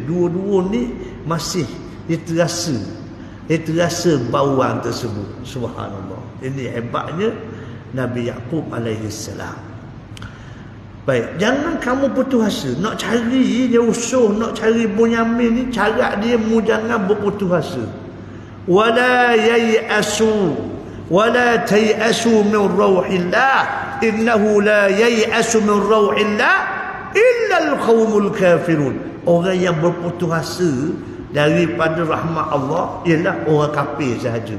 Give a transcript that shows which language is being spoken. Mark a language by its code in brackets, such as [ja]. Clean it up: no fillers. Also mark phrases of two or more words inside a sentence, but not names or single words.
[ms] Dua-dua ni masih dia terasa bauan tersebut. Subhanallah. Ini hebatnya Nabi Yaqub [ar] عليه السلام. [ms] Baik, jangan kamu putus asa nak cari Yusuf, nak cari Bunyamin ni, cara dia mu jangan berputus asa. [ar] ولا ييأسوا ولا تيأسوا من روح الله إنه لا ييأس من روح الله إلا القوم الكافرون. [ms] Orang yang berputus asa daripada rahmat Allah ialah orang kafir sahaja.